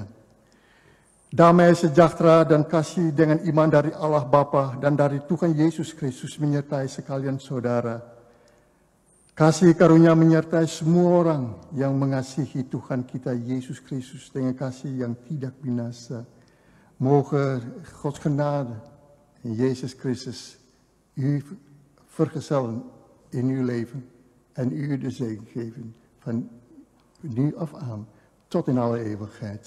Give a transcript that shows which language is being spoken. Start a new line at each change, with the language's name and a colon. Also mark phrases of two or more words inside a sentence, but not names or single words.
Indonesian: Damai sejahtera dan kasih dengan iman dari Allah Bapa dan dari Tuhan Yesus Kristus menyertai sekalian saudara. Kasih karunia menyertai semua orang yang mengasihi Tuhan kita Yesus Kristus dengan kasih yang tidak binasa.
Dutch: Mogen Gods genade in Jezus Christus u vergezellen in uw leven en u de zegen geven van nu af aan tot in alle eeuwigheid.